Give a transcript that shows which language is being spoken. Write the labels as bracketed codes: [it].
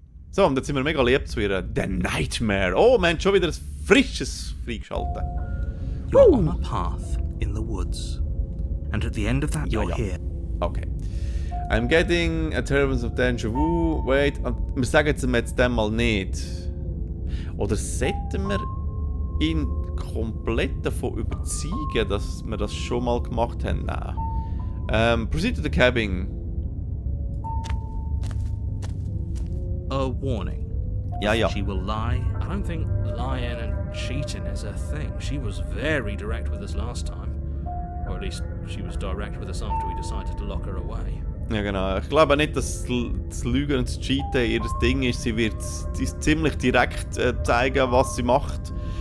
[de] So, und jetzt sind wir mega lieb zu ihr. The Nightmare. Oh, wir haben schon wieder ein frisches freigeschaltet. [en] You're on a path in the woods. And at the end of that, you're here. Okay. I'm getting a terrible of danger vu. Wait, [de] wir sagen jetzt dem mal nicht. Oder sollten wir ihn komplett davon überzeugen, dass wir das schon mal gemacht haben? Nein. [en] Proceed to the cabin. A warning. [de] Ja. [en] She will lie. I don't think lying and cheating is a thing. She was very direct with us last time. Or at least she was direct with us after we decided to lock her away. [de] Ja, genau. Ich glaube nicht, dass das Lügen und das Cheaten ihr Ding ist. Sie wird ziemlich direkt zeigen, was sie macht.